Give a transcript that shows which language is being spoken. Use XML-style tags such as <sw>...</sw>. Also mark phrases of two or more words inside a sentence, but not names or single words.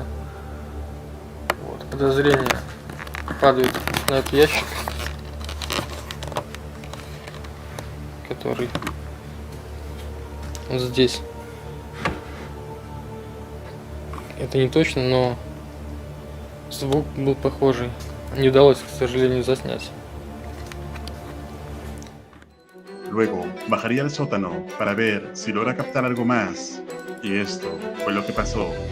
<ru>Вот, подозрение падает на этот ящик, который вот здесь. Это не точно, но звук был похожий. Не удалось, к сожалению, заснять.</ru> <es>Luego, bajaría al sótano para ver si logra captar algo más. Y esto fue lo que pasó.</es>